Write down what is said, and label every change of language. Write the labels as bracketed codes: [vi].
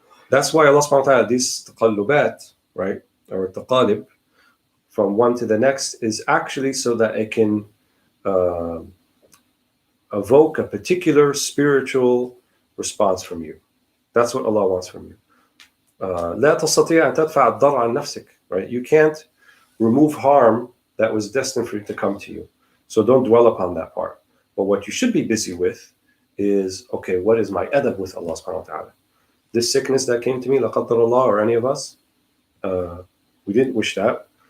[en] That's why Allah subhanahu wa ta'ala, these taqallubat, right, or taqalib, from one to the next, is actually so that it can evoke a particular spiritual response from you. That's what Allah wants from you. [ar] لا تستطيع أن تدفع الضر عن نفسك, right? [en] You can't remove harm that was destined for it to come to you. So don't dwell upon that part. But what you should be busy with is, okay, what is my adab with Allah subhanahu wa ta'ala? This sickness that came to me, la qaddar Allah, or any of us, we didn't wish that.